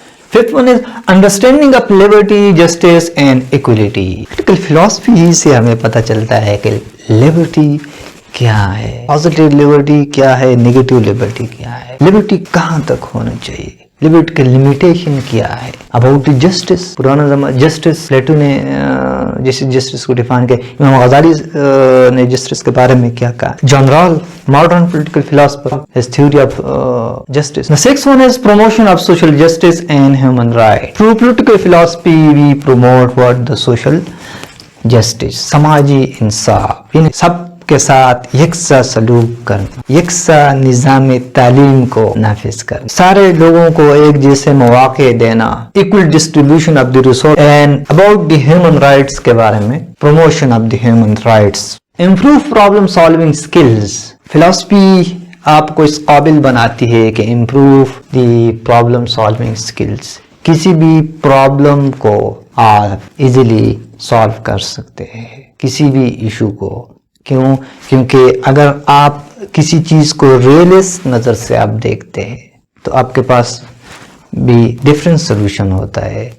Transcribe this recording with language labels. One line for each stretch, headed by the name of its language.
English: Fifth one is understanding of liberty, justice and equality.
Urdu: Political philosophy سے ہمیں پتہ چلتا ہے کہ liberty کیا ہے, پازیٹیو لبرٹی کیا ہے, نیگیٹو لبرٹی کیا ہے, لبرٹی کہاں تک ہونا چاہیے, لبرٹی کا لمیٹیشن کیا ہے. اباؤٹ جسٹس, پرانا زمانہ جسٹس, پلیٹو نے جسٹس کو ڈیفائن کیا, امام غزالی نے جسٹس کے بارے میں کیا کہا, جان رال
English: modern political philosopher his theory of justice. The sixth one is promotion of social justice and human rights. Through political philosophy we promote what the social justice,
Urdu: سماجی انصاف, یعنی سب کے ساتھ یکساں سلوک کرنا, یکساں نظام تعلیم کو نافذ کرنا, سارے لوگوں کو ایک جیسے مواقع دینا,
English: equal distribution of the resource, and about the human rights
Urdu: کے بارے میں
English: promotion of the human rights. Improve problem solving skills.
Urdu: Philosophy آپ کو اس قابل بناتی ہے کہ
English: improve the problem solving skills.
Urdu: کسی بھی پرابلم کو آپ ایزیلی سالو کر سکتے ہیں, کسی بھی ایشو کو. کیوں؟ کیونکہ اگر آپ کسی چیز کو ریئلسٹ نظر سے آپ دیکھتے ہیں تو آپ کے پاس بھی ڈفرینٹ سولوشن ہوتا ہے.